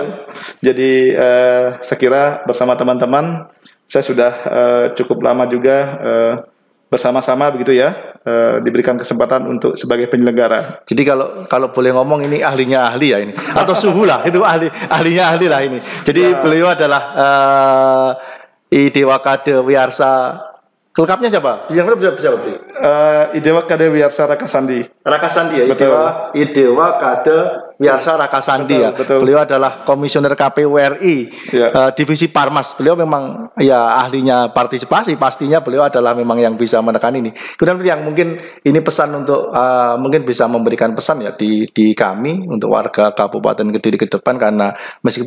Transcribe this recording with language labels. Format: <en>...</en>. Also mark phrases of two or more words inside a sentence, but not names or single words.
<id>Jadi saya kira bersama teman-teman saya sudah cukup lama juga bersama-sama begitu ya, diberikan kesempatan untuk sebagai penyelenggara. Jadi kalau boleh ngomong ini ahlinya ahli ya ini, atau suhu lah itu ahlinya ahli lah ini. Jadi beliau adalah Idewa Kade Wiyarsa. Lengkapnya siapa? Yang benar siapa? Idewa Kade Wiyarsa Rakasandi. Ya. Idewa Kade Wiyarsa Rakasandi ya. Betul. Beliau adalah komisioner KPU RI divisi Parmas. Beliau memang ya ahlinya partisipasi, pastinya beliau adalah memang yang bisa menekan ini. Kemudian yang mungkin ini pesan untuk mungkin bisa memberikan pesan ya di kami untuk warga Kabupaten Kediri ke depan, karena meskipun</id>